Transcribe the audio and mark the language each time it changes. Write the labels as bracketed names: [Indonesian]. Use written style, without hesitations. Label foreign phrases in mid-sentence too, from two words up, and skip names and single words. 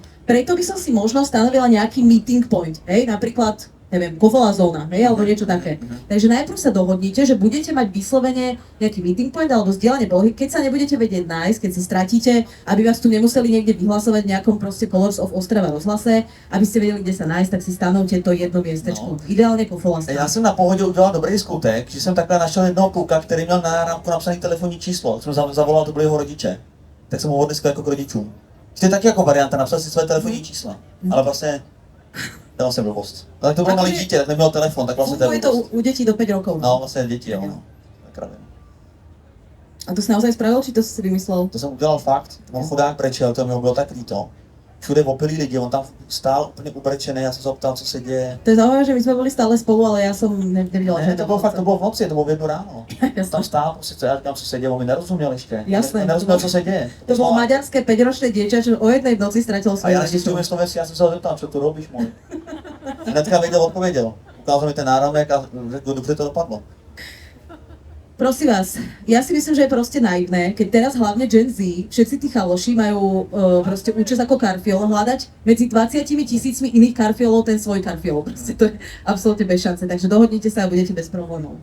[Slovak] Preto by som si možno stanovila nejaký [English] meeting point, [Slovak] hej, napríklad neviem, kofola zóna, hej, alebo niečo také. Takže najprv sa dohodnite, že budete mať vyslovene nejaký [English] meeting point [Slovak] alebo zdieľanie polohy, keď sa nebudete vedieť nájsť, keď sa stratíte, aby vás tu nemuseli niekde vyhlasovať v nejakom proste Colors of Ostrava rozhlase, aby ste vedeli, kde sa nájsť, tak si stanovte to jedno miestečko. Ideálne kofola strana. [Czech] Já jsem na pohodě udělal dobrý skutek, že jsem takhle našel jednoho kluka, který měl na náramku napsaný telefonní číslo, jsem zavolal, to byli jeho rodiče. Tak jsem ho odnesil jako k rodičům. To je taky jako varianta, napsal si své telefonní čísla, ale vlastně dělal jsem blbost. Ale to bylo malý dítě, tak neměl telefon, tak vlastně [Slovak] Funguje to [Czech] blbost. [Slovak] u detí do 5 rokov. [Czech] No, vlastně děti, jo. No. Tak rád. [Slovak] A to si naozaj spravil, či to si vymyslel? [Czech] To jsem udělal fakt, on chudák brečel, to mi bylo tak líto. Všude opilí lidi, on tam stál úplně ubrečený, já jsem se optal, co se děje. [Slovak] To je zaujímavé, že my sme boli stále spolu, ale ja som nevidela. [Czech] Ne, to bylo fakt, to bylo v noci, to bylo v 1 ráno. [Slovak] Jasné. [Czech] Tam stál, prostě, co já říkám, co se děje, on mi nerozuměl ještě. [Slovak] Jasné. [Czech] Nerozuměl, co se děje. [Slovak] To bolo maďarské 5-ročné dieťa, čo o jednej v noci stratilo A svoje [Czech] já si [Slovak] rodičov. [Czech] slovenský, já jsem se ho zeptal, [Slovak] co tu robíš, [Czech] můj. Hnedka věděl, odpověděl. Ukázal mi ten náramek a řekl, dobře to dopadlo. [Slovak] Prosím vás, ja si myslím, že je proste naivné, keď teraz hlavne Gen Z, všetci tí chaloši majú proste účes ako karfiol hľadať medzi 20 000 iných karfiolov ten svoj karfiol. Proste to je absolútne bez šance, takže dohodnite sa a budete bez problémov.